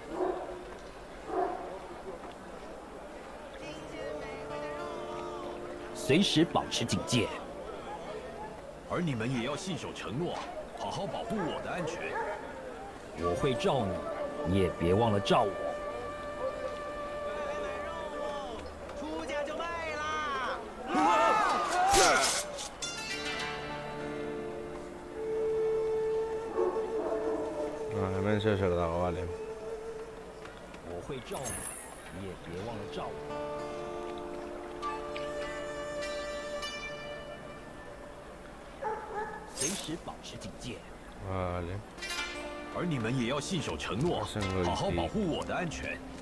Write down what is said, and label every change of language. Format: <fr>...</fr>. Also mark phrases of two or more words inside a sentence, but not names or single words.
<zh>随时保持警戒，而你们也要信守承诺，好好保护我的安全。我会罩你，你也别忘了罩我。出价就卖啦！</zh> <eu>hemen zer dago, vale.</eu> <zh>我会罩你，你也别忘了罩我。随时保持警戒。</zh> <es>Vale.</es> <zh>而你们也要信守承诺，好好保护我的安全。</zh>